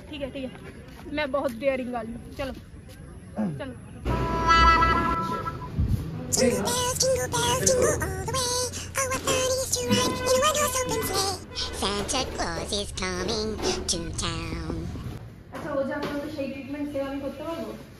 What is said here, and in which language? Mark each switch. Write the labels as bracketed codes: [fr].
[hi] ठीक है ठीक है, मैं बहुत डेयरिंग वाली हूँ। चलो चलो। [en] Jingle bells, jingle all the way. Oh, what fun it is to ride in a one-horse open sleigh. Santa Claus is coming to town. [bn] আচ্ছা, ও যা আমাকে সেই ট্রিটমেন্ট সেও আমি করতে পারবো?